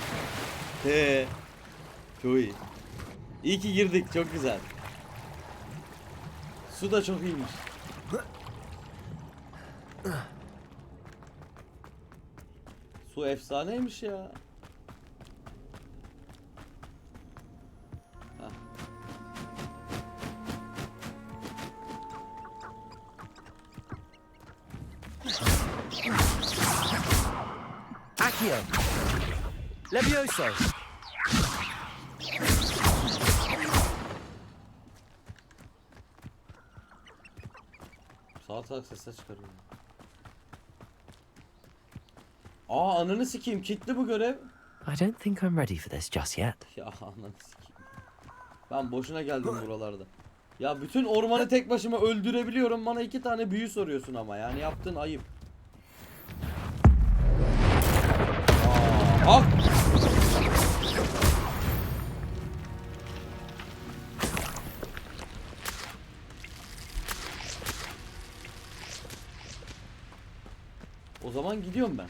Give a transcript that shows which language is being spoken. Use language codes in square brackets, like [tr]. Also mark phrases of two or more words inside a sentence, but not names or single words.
[tr] Çok iyi. İyi ki girdik, çok güzel. Su da çok iyiymiş. Su efsaneymiş ya. Heh. Accio. Levioso. Salak salak sesler çıkarıyor. Aa, ananı sikeyim, kilitli bu görev. [en] I don't think I'm ready for this just yet. [tr] Ya ananı sikeyim. Ben boşuna geldim buralarda. Ya bütün ormanı tek başıma öldürebiliyorum. Bana 2 tane büyü soruyorsun ama yani yaptığın ayıp. Aa, o zaman gidiyorum ben.